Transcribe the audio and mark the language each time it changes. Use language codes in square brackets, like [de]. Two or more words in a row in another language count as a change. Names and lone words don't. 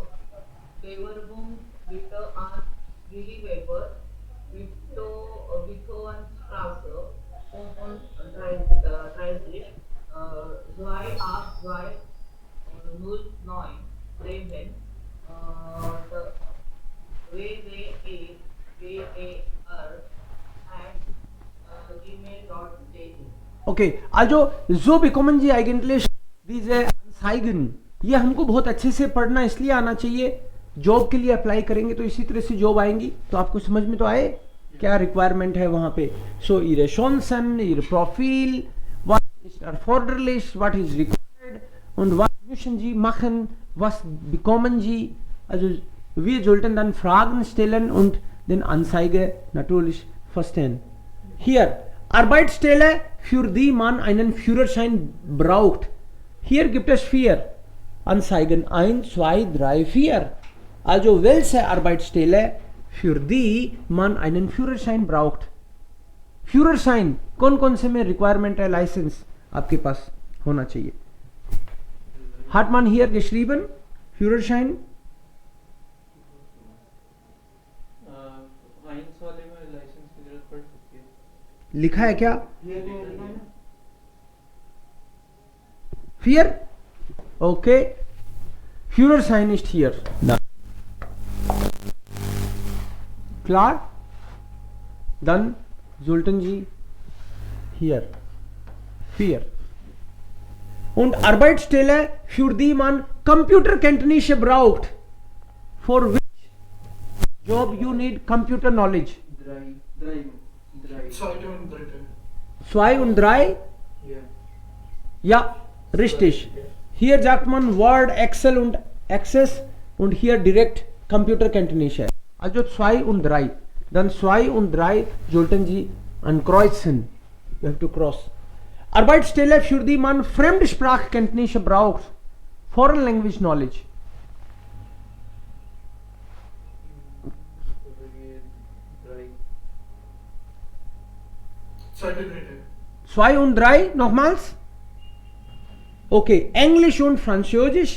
[de] Bewerbung bitte an Willi Weber, Wittowenstraße, 35, 28209, Bremen, www.war@gmail.de. ओके, also so bekommen Sie eigentlich diese Anzeigen. [hi] ये हमको बहुत अच्छे से पढ़ना इसलिए आना चाहिए, जॉब के लिए अप्लाई करेंगे तो इसी तरह से जॉब आएंगी. तो आपको समझ में तो आए क्या रिक्वायरमेंट है वहां पे. [de] सो ihre Chancen, ihr Profil, was ist erforderlich, [en] what is required [de] und was müssen Sie machen, was bekommen Sie. Also wir sollten dann Fragen stellen und den Anzeige natürlich verstehen. Hier, Arbeitsstelle, für die man einen Führerschein braucht. Hier gibt es 4 Anzeigen, 1, 2, 3, 4. Also welche Arbeitsstelle, für die man einen Führerschein braucht. Führerschein, [hi] कौन से में रिक्वायरमेंट है, लाइसेंस आपके पास होना चाहिए. [de] Hat man hier geschrieben Führerschein? [hi] साइंस वाले में लाइसेंस की जरूरत पड़ सकती है. लिखा है क्या? 4? [de] Okay. Führerschein ist hier. Klar? Dann sollten Sie hier 4. Und Arbeitsstelle, für die man Computerkenntnisse braucht. [en] For which job you need computer knowledge? [de] 2 und 3. 2 und 3? Ja. Ja, richtig. Hier sagt man Word, Excel und Access und hier direkt Computerkenntnisse. Also 2 und 3. Dann 2 und 3 sollten Sie ankreuzen. [en] You have to cross. [de] Arbeitsstelle, für die man Fremdsprachkenntnisse braucht. [en] Foreign language knowledge. [hi] ये 3. [de] 2 und 3 nochmals. Okay, Englisch und Französisch.